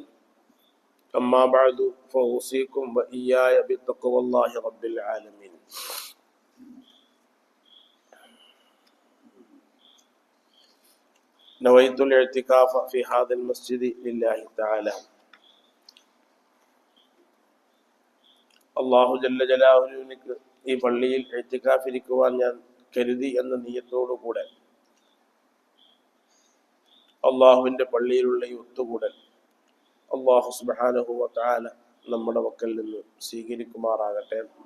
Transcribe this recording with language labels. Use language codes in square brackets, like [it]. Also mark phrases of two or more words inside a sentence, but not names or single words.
[ar] أما بعد فأوصيكم وإياي بتقوى الله رب العالمين. نويت الاعتكاف في هذا المسجد لله تعالى. [ml] അള്ളാഹു ജല്ല ജലാലുവിനിക്ക് ഈ പള്ളിയിൽ ഇഅ്തികാഫിരിക്കുവാൻ ഞാൻ കരുതി എന്ന നിയ്യത്തോടുകൂടെ അള്ളാഹുവിൻ്റെ പള്ളിയിലുള്ള ഈ ഒത്തുകൂടൽ [ar] الله سبحانه وتعالى [ml] നമ്മുടെ പക്കൽ നിന്ന് സ്വീകരിക്കുമാറാകട്ടെ.